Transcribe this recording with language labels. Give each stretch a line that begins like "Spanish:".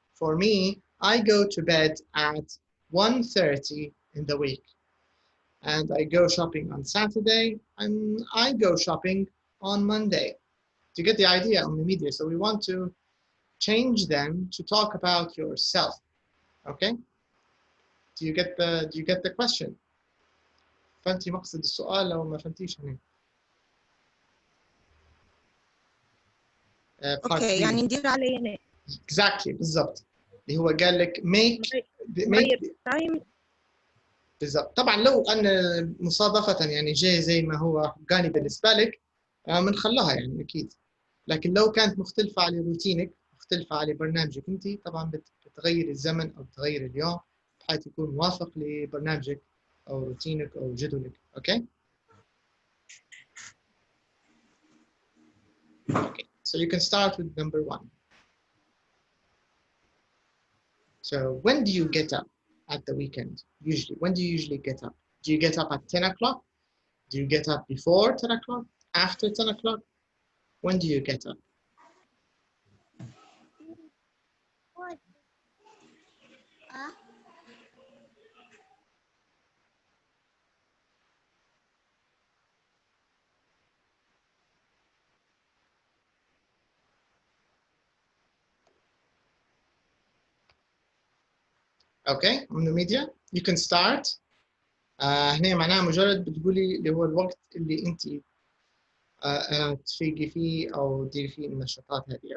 English: For me, I go to bed at 1:30 in the week. And I go shopping on Saturday, and I go shopping on Monday. Do you get the idea on the media? So we want to change them to talk about yourself. Okay? Do you get the question?
Arabic: فهمتي مقصد السؤال لو ما فهمتيش هنا. اوكي يعني ندير على يناير. Exactly بالضبط. اللي هو قال لك make
English: time.
Arabic: بالضبط. طبعا لو ان مصادفة يعني جاي زي ما هو حقاني بالنسبة لك بنخلوها يعني اكيد. لكن لو كانت مختلفة على روتينك، مختلفة على برنامجك انت، طبعا بتغير الزمن او بتغير اليوم بحيث يكون موافق لبرنامجك او روتينك او جدولك. اوكي؟
English: Okay, so you can start with number 1. So when do you get up at the weekend? Usually, when do you usually get up? Do you get up at 10 o'clock? Do you get up before 10 o'clock? After 10 o'clock? When do you get up? Okay, on the media, you can start.
Arabic: هنا معناها مجرد بتقولي اللي هو الوقت اللي انت تفيقي فيه او تديري فيه النشاطات هذه.